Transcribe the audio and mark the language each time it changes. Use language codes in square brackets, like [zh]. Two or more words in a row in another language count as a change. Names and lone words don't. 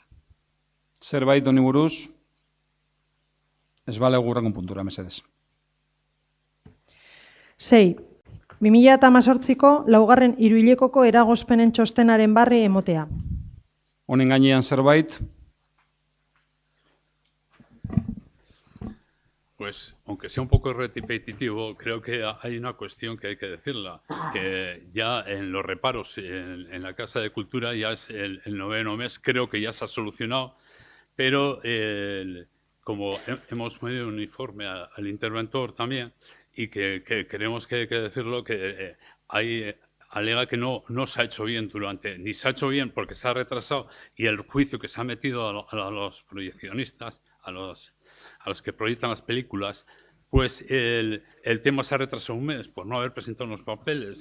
[eu] Zerbait honi buruz, ez bale gurrengo puntura mesedez. 6. 2018ko laugarren hiruhilekoko eragozpenen txostenaren barri emotea. Honen gainean zerbait, [es] Pues, aunque sea un poco repetitivo, creo que hay una cuestión que hay que decirla, que ya en los reparos en la Casa de Cultura ya es el 9º mes, creo que ya se ha solucionado, pero como hemos pedido un informe al interventor también, y que creemos que hay que decirlo, que alega que no se ha hecho bien ni se ha hecho bien porque se ha retrasado, y el juicio que se ha metido a los proyeccionistas, a los que proyectan las películas, pues el tema se ha retrasado un mes por no haber presentado los papeles.